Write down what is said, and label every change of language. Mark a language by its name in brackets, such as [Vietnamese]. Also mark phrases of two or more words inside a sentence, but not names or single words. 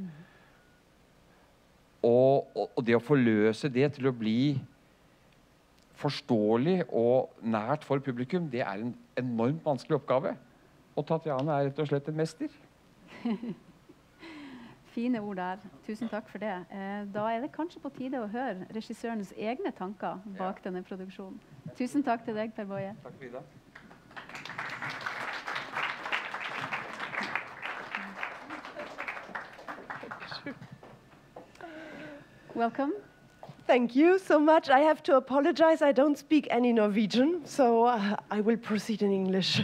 [Norwegian] Og det å forløse det til å bli forståelig og nært for publikum, det er en enormt vanskelig oppgave. Og Tatjana er rett og slett en mester. Fine ord der. Tusen takk for det. Da er det kanskje på tide å høre regissørens egne tanker bak denne produksjonen. Tusen takk til deg, Per Boye. Takk, Frida. [English] Welcome. Thank you so much. I have to apologize. I don't speak any Norwegian, so I will proceed in English.